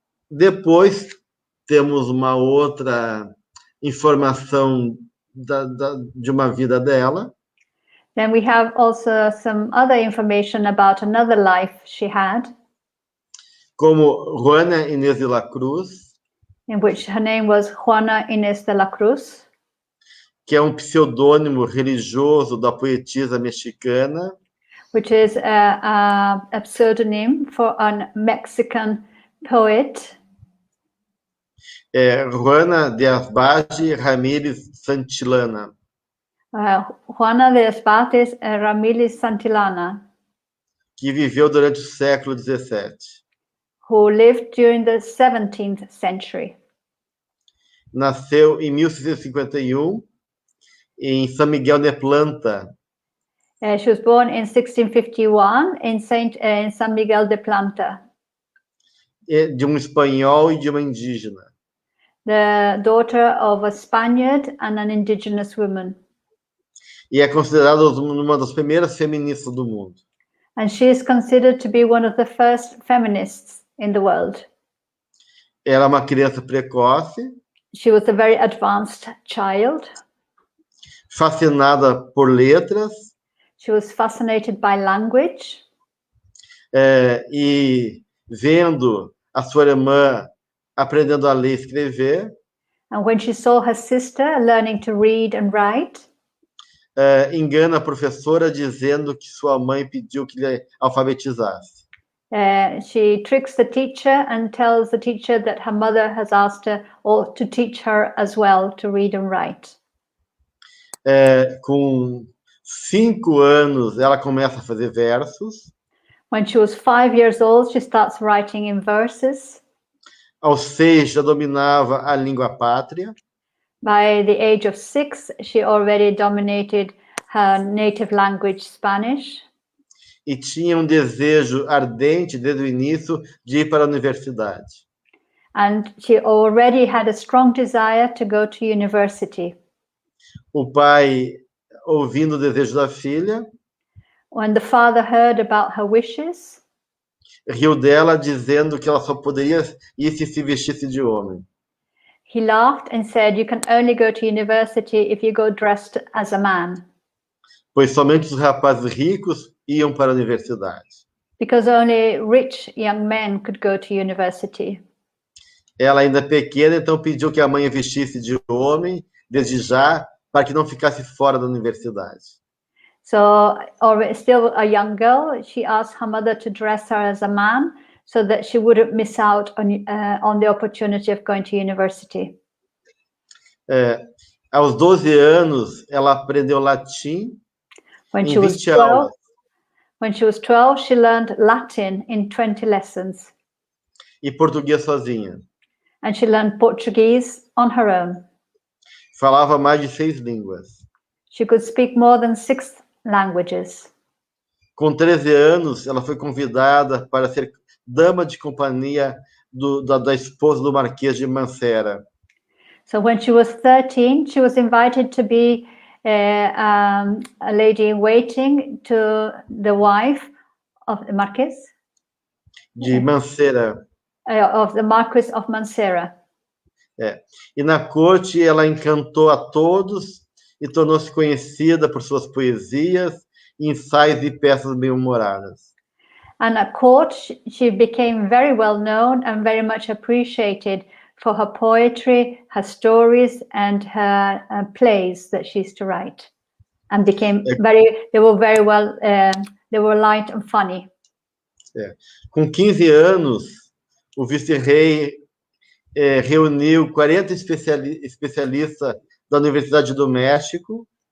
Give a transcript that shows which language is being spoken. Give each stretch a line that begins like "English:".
Portuguese: Depois temos uma outra informação de uma vida dela.
English: Then we have also some other information about another life she had.
Portuguese: Como Juana Inés de la Cruz.
English: In which her name was Juana Inés de la Cruz.
Portuguese: Que é um pseudônimo religioso da poetisa mexicana.
English: Which is a pseudonym for a Mexican poet.
Portuguese: Juana de Asbage Ramírez Santillana.
English: Juana de Asbage Ramírez Santillana.
Portuguese: Que viveu durante o século XVII.
English: Who lived during the 17th century.
Portuguese: Nasceu em 1651 em São Miguel de Planta.
English: She was born in 1651 in San Miguel de Planta.
Portuguese: De um espanhol e de uma indígena.
English: The daughter of a Spaniard and an indigenous woman.
Portuguese: E é considerada uma das primeiras feministas do mundo.
English: And she is considered to be one of the first feminists in the world.
Portuguese: Era uma criança precoce.
English: She was a very advanced child.
Portuguese: Fascinada por letras.
English: She was fascinated by language.
Portuguese: E vendo a sua irmã aprendendo a ler e escrever.
English: And when she saw her sister learning to read and write.
Portuguese: engana a professora dizendo que sua mãe pediu que lhe alfabetizasse.
English: She tricks the teacher and tells the teacher that her mother has asked her or to teach her as well to read and write.
Portuguese: Com 5 anos, ela começa a fazer versos.
English: When she was 5 years old, she starts writing in verses.
Portuguese: Aos 6, já dominava a língua pátria.
English: By the age of 6, she already dominated her native language, Spanish.
Portuguese: E tinha desejo ardente desde o início de ir para a universidade.
English: And she already had a strong desire to go to university.
Portuguese: O pai, ouvindo o desejo da filha,
English: When the father heard about her wishes,
Portuguese: riu dela dizendo que ela só poderia ir se vestisse de homem.
English: he laughed and said, "You can only go to university if you go dressed as a man."
Portuguese: Pois somente os rapazes ricos iam para a universidade.
English: Because only rich young men could go to university.
Portuguese: Ela ainda pequena, então pediu que a mãe a vestisse de homem, desde já, para que não ficasse fora da universidade.
English: So, or still a young girl, she asked her mother to dress her as a man so that she wouldn't miss out on the opportunity of going to university.
Portuguese: Aos 12 anos, ela aprendeu latim
English: When
Portuguese: em
English: she was
Portuguese: 20
English: 12,
Portuguese: aulas.
English: when she was 12, she learned Latin in 20 lessons.
Portuguese: E português sozinha.
English: And she learned Portuguese on her own.
Portuguese: Falava mais de 6 línguas.
English: She could speak more than 6 languages.
Portuguese: Com 13 anos, ela foi convidada para ser dama de companhia da esposa do Marquês de Mancera.
English: So when she was 13, she was invited to be a lady in waiting to the wife of the Marquis.
Portuguese: De Mancera.
English: Of the Marquis of Mancera.
Portuguese: E na corte ela encantou a todos e tornou-se conhecida por suas poesias, ensaios e peças bem-humoradas.
English: And at court, she became very well known and very much appreciated for her poetry, her stories, and her plays that she used to write. And became they were very well, they were light and funny.
Portuguese: Com 15 anos, o vice-rei reuniu 40 especialistas da Universidade do México.